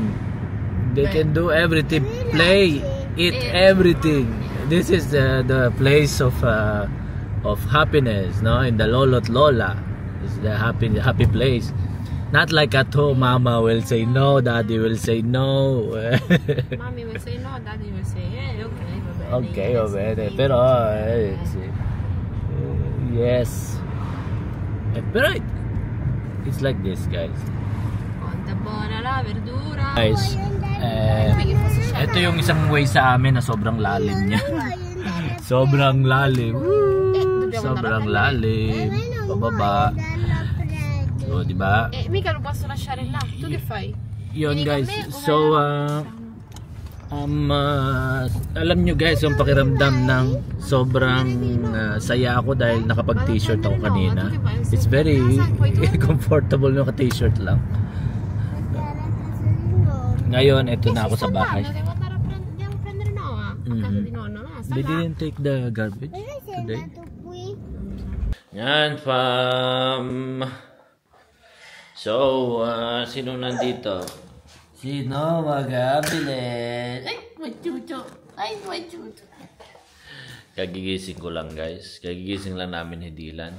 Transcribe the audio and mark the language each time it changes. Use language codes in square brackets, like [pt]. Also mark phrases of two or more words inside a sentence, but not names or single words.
[en] They can do everything. Play, eat everything. This is the place of happiness, no? In the [tl] lolo at lola, [en] it's the happy place. Not like at home, mama will say no, daddy will say no. Mommy will say no, daddy will say okay, [it] va bene. Okay, va bene, però yes. [en] Però it's like this, guys. [it] Quanta buona la verdura. [tl] Guys, ito yung isang way sa amin na sobrang lalim niya. Sobrang lalim. Sobrang lalim. Pababa. So, di ba? [it] Mica lo posso lasciare là. Tu che fai? [tl] Yun, guys. So, alam nyo guys yung pakiramdam ng sobrang saya ako dahil nakapag t-shirt ako kanina. [en] It's very comfortable [tl] yung t-shirt lang. Ngayon, ito na ako sa bahay. [it] Devo prendere Noah a casa di nonno. No, [en] They didn't take the garbage today. [it] Qui. [tl] Yan, fam. So, sino nandito? Sino mag-abilis? Ay, may chucho. Ay, may chucho. Kagigising ko lang, guys. Kagigising lang namin ni Dylan.